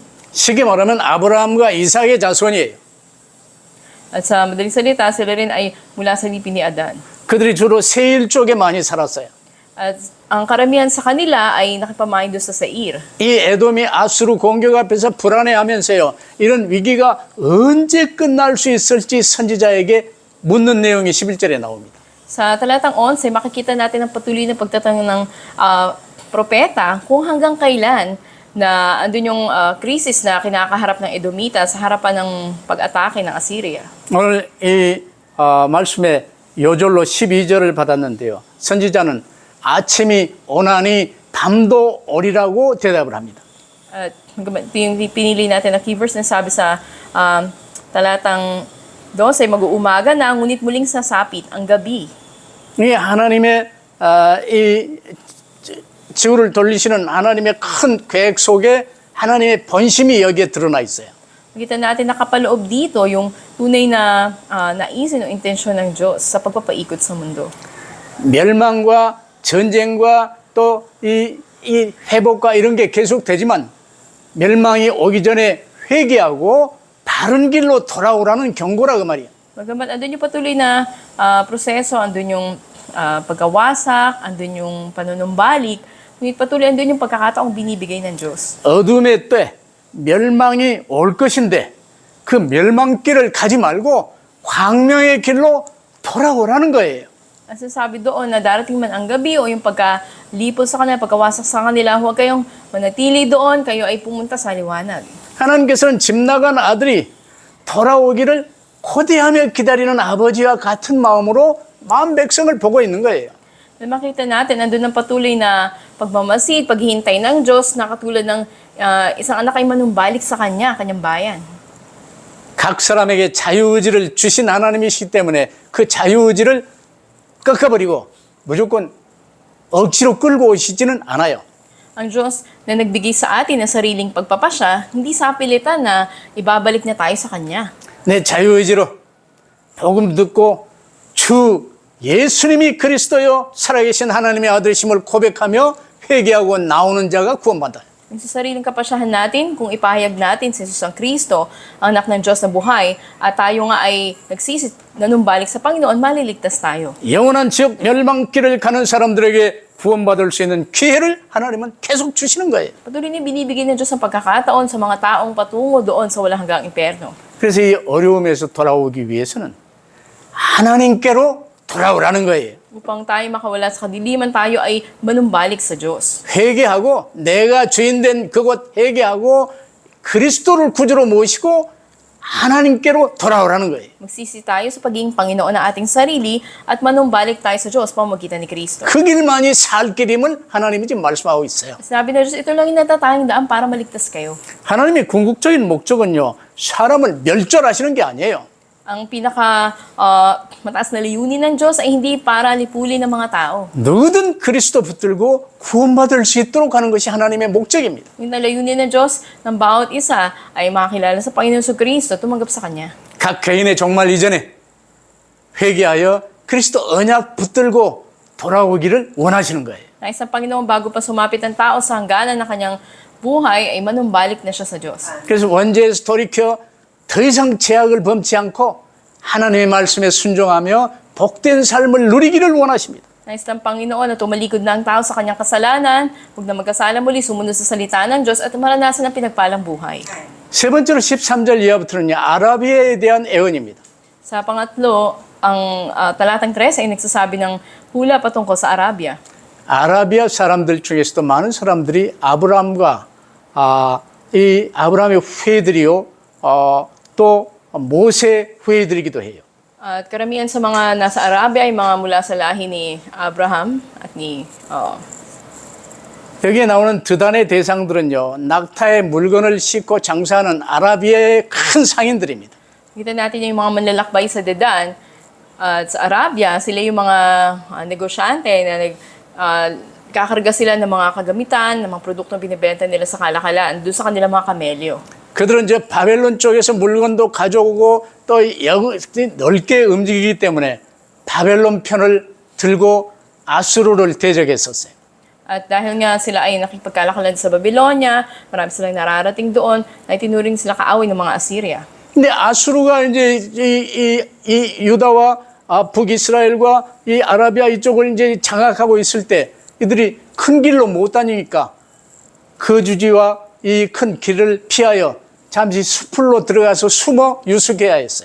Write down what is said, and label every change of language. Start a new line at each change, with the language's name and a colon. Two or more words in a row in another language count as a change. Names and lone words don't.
Korean: 쉽게 말하면 아브라함과 이삭의 자손이에요.
Filipino: At sa madaling salita, sila rin ay mula sa lipi ni Adan.
Korean: 그들이 주로 세일 쪽에 많이 살았어요.
Filipino: At ang karamihan sa kanila ay nakipamain doon sa Seir.
Korean: 이 에돔이 아수르 공격 앞에서 불안해하면서요. 이런 위기가 언제 끝날 수 있을지 선지자에게 묻는 내용이 11절에 나옵니다.
Filipino: Sa talatang 11, makikita natin ang patuloy na pagtatanong ng propeta kung hanggang kailan na andun yung krisis na kinakaharap ng Edomita sa harapan ng pag-atake ng Assyria.
Korean: 오늘 이 말씀에 요절로 12절을 받았는데요. 선지자는 아침이 오나니 밤도 오리라고 대답을 합니다.
Filipino: At pinili natin na keyverse na sabi sa talatang 12, mag-uumaga na, ngunit muling sasapit ang gabi.
Korean: 이 하나님의 이 지구를 돌리시는 하나님의 큰 계획 속에 하나님의 본심이 여기에 드러나 있어요.
Filipino: Makita natin nakapaloob dito yung tunay na naisin o intensyon ng Diyos sa pagpapaikot sa mundo.
Korean: 멸망과 전쟁과 또 이 회복과 이런 게 계속되지만 멸망이 오기 전에 회개하고 바른 길로 돌아오라는 경고라 그 말이에요.
Filipino: Bagamat andun yung patuloy na proseso, andun yung pagkawasak, andun yung panunumbalik, ngunit patuloy andun yung pagkakataong binibigay ng Diyos.
Korean: 어둠의 때 멸망이 올 것인데 그 멸망길을 가지 말고 광명의 길로 돌아오라는 거예요.
Filipino: Ang sinasabi doon na darating man ang gabi o yung pagkalipol sa kanila, pagkawasak sa kanila, huwag kayong manatili doon, kayo ay pumunta sa liwanag.
Korean: 하나님께서는 집 나간 아들이 돌아오기를 고대하며 기다리는 아버지와 같은 마음으로 마음 백성을 보고 있는 거예요.
Filipino: Makita natin, andun ang patuloy na pagmamasid, paghihintay ng Diyos na katulad ng isang anak ay manumbalik sa kanyang bayan.
Korean: 각 사람에게 자유의지를 주신 하나님이시기 때문에 그 자유의지를 꺾어버리고 무조건 억지로 끌고 오시지는 않아요.
Filipino: Ang Diyos na nagbigay sa atin ng sariling pagpapasya, hindi sa pilitan na ibabalik na tayo sa Kanya.
Korean: 내 자유의지로 복음 듣고 주 예수님이 그리스도요 살아계신 하나님의 아들이심을 고백하며 회개하고 나오는 자가 구원받아요.
Filipino: Sa sariling kapasyahan natin, kung ipahayag natin si Jesus ang Kristo, ang anak ng Diyos na buhay, at tayo nga ay nagsisit, nanumbalik sa Panginoon, maliligtas tayo.
Korean: 영원한 지옥 멸망길을 가는 사람들에게 구원받을 수 있는 기회를 하나님은 계속 주시는 거예요.
Filipino: Patuloy na binibigay ng Diyos ang pagkakataon sa mga taong patungo doon sa walang hanggang impyerno.
Korean: 그래서 이 어려움에서 돌아오기 위해서는 하나님께로 돌아오라는 거예요.
Filipino: Upang tayo makawala sa kadiliman, tayo ay manumbalik sa Diyos.
Korean: 회개하고 내가 주인된 그곳 회개하고 그리스도를 구주로 모시고 하나님께로 돌아오라는 거예요.
Filipino: Magsisi tayo sa pagiging Panginoon ng ating sarili at manumbalik tayo sa Diyos pamamagitan ni Kristo.
Korean: 그 길만이 살 길임을 하나님이 지금 말씀하고 있어요.
Filipino: Sabi ng Diyos, ito lang yung natatanging daan para maligtas kayo.
Korean: 하나님의 궁극적인 목적은요, 사람을 멸절하시는 게 아니에요.
Filipino: Ang pinaka mataas na layunin ng Diyos ay hindi para lipulin ng mga tao.
Korean: 누구든 그리스도 붙들고 구원받을 수 있도록 하는 것이 하나님의 목적입니다.
Filipino: Yung layunin ng Diyos ng bawat isa ay makakilala sa Panginoon sa Kristo, tumanggap sa Kanya.
Korean: 각 개인의 종말 이전에 회개하여 그리스도 언약 붙들고 돌아오기를 원하시는 거예요.
Filipino: Nais ng Panginoon bago pa sumapit ang tao sa hangganan ng kanyang buhay ay manumbalik na siya sa Diyos.
Korean: 그래서 원죄에서 돌이켜 더 이상 죄악을 범치 않고 하나님의 말씀에 순종하며 복된 삶을 누리기를 원하십니다.
Filipino: Nais ng Panginoon na tumalikod na ang tao sa kanyang kasalanan, huwag na magkasala muli, sumunod sa salita ng Diyos at maranasan ang pinagpalang buhay.
Korean: 세 번째로 13절 이하부터는요, 아라비아에 대한 애언입니다.
Filipino: Sa pangatlo, ang talatang 13 ay nagsasabi ng hula patungkol sa Arabia.
Korean: 아라비아 사람들 중에서도 많은 사람들이 아브라함과 이 아브라함의 후예들이요, 또 모세 후예들이기도 해요.
Filipino: At karamihan sa mga nasa Arabia ay mga mula sa lahi ni Abraham at ni
Korean: 여기에 나오는 드단의 대상들은요, 낙타의 물건을 싣고 장사하는 아라비아의 큰 상인들입니다.
Filipino: Kita natin yung mga manlalakbay sa Dedan at sa Arabia, sila yung mga negosyante na kakarga sila ng mga kagamitan, ng mga produktong binibenta nila sa kalakalan, doon sa kanilang mga kamelyo.
Korean: 그들은 이제 바벨론 쪽에서 물건도 가져오고 또 넓게 움직이기 때문에 바벨론 편을 들고 아수르를 대적했었어요.
Filipino: At dahil nga sila ay nakipagkalakalan sa Babylonia, marami silang nararating doon, ay tinuring sila kaaway ng mga Assyria.
Korean: 근데 아수르가 이제 이 유다와 북이스라엘과 이 아라비아 이쪽을 이제 장악하고 있을 때 이들이 큰 길로 못 다니니까 거주지와 이 큰 길을 피하여 잠시 숲으로 들어가서 숨어 유숙해야 했어요.